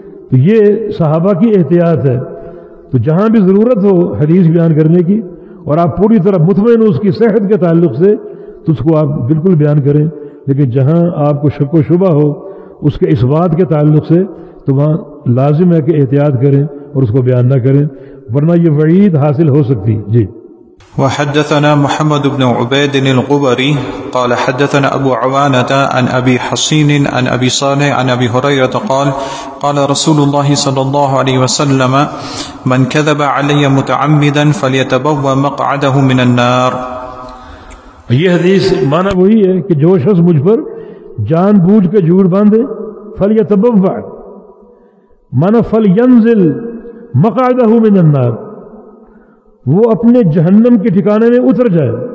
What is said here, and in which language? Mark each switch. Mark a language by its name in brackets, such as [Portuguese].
[Urdu] تو یہ صحابہ کی احتیاط ہے. تو جہاں بھی ضرورت ہو حدیث بیان کرنے کی اور آپ پوری طرح مطمئن ہو اس کی صحت کے تعلق سے, تو اس کو آپ بالکل بیان کریں, لیکن جہاں آپ کو شک و شبہ ہو اس کے اس بات کے تعلق سے, تو وہاں لازم ہے کہ احتیاط کریں اور اس کو بیان نہ کریں, ورنہ یہ وعید حاصل ہو سکتی. جی. [Arabic] وحدثنا محمد بن عبيد القبري قال حدثنا أبو عوانة عن أبي حصين عن أبي صالح عن أبي هريرة قال قال رسول الله صلى الله عليه وسلم من كذب علي متعمدا فليتبوأ مقعده من النار. [Urdu] یہ حدیث معنی وہی ہے کہ جو شخص مجھ پر جان بوجھ کے جھوٹ باندھے, فليتبوأ معنی فلینزل [Arabic] مقعده من النار, [Urdu] وہ اپنے جہنم کے ٹھکانے میں اتر جائے.